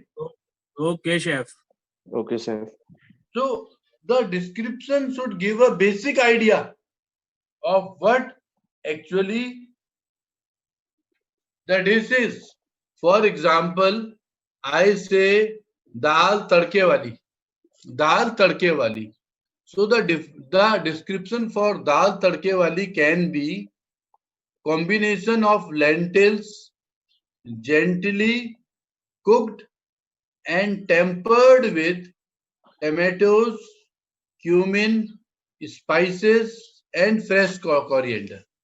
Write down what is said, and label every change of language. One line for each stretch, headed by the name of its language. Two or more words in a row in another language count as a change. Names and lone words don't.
English: Okay, chef. Okay, sir. So the description should give a basic idea of what actually the dish is. For example, I say
Hindi: दाल तड़के वाली, दाल तड़के वाली.
English: So the description for
Hindi: दाल तड़के वाली
English: can be combination of lentils gently cooked and tempered with tomatoes, cumin, spices and fresh coriander.